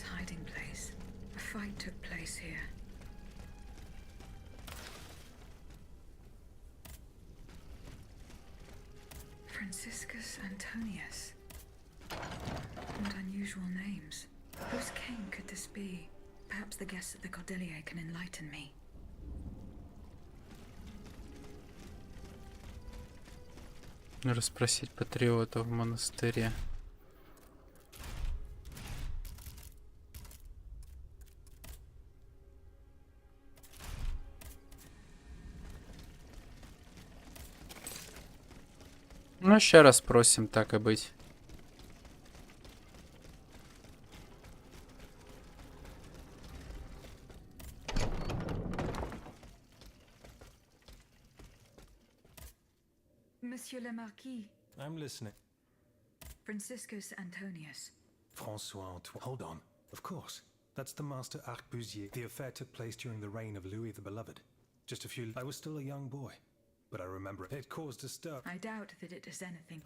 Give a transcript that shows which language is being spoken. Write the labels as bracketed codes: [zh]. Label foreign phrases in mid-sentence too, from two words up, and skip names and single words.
[en] Franciscus Antonius. What unusual names. Whose king could this be? Perhaps the guests at the Cordelier can enlighten me. [ru] Расспросить патриота в монастыре. Ну, еще раз спросим, так и быть. [fr] Monsieur le Marquis. [en] I'm listening. Franciscus Antonius. Francois Antoine. Hold on. Of course. That's the master arquebusier. The affair took place during the reign of Louis the Beloved. Just a few. I was still a young boy, but I remember it caused a stir. I doubt that it does anything.